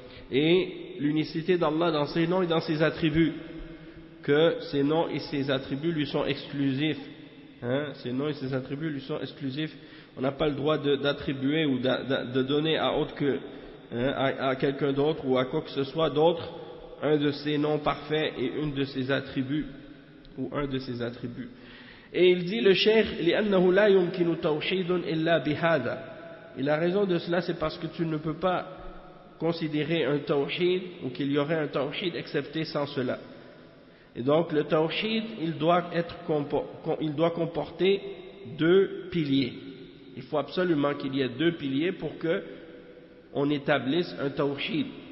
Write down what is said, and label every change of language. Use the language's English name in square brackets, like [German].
[French] Et l'unicité d'Allah dans ses noms et dans ses attributs, que ses noms et ses attributs lui sont exclusifs. Ses noms et ses attributs lui sont exclusifs. On n'a pas le droit d'attribuer ou de donner à autre que à quelqu'un d'autre ou à quoi que ce soit d'autre un de ses noms parfaits et une de ses attributs ou un de ses attributs. Et il dit le cheikh [Arabic] لأنه لا يمكن توحيد إلا بهذا. [French] Et la raison de cela c'est parce que tu ne peux pas considérer un tawhid ou qu'il y aurait un tawhid excepté sans cela. Et donc le tawhid il doit comporter deux piliers. Il faut absolument qu'il y ait deux piliers pour que on établisse un tawhid.